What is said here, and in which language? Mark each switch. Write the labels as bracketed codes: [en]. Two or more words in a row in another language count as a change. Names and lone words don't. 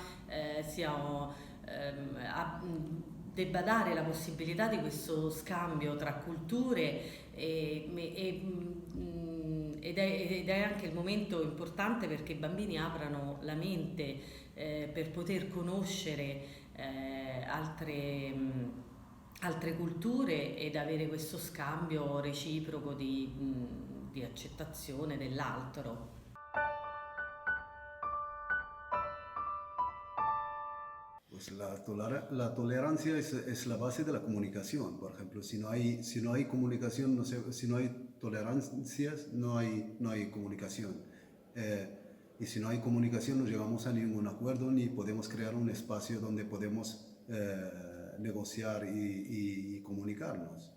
[it] debba dare la possibilità di questo scambio tra culture ed è anche il momento importante perché i bambini aprano la mente per poter conoscere altre culture ed avere questo scambio reciproco di accettazione dell'altro. [es] Pues la tolerancia es la base de la comunicación. Por ejemplo, si no hay comunicación, si no hay tolerancias, no hay comunicación. Y si no hay comunicación, no llegamos a ningún acuerdo ni podemos crear un espacio donde podemos negociar y comunicarnos.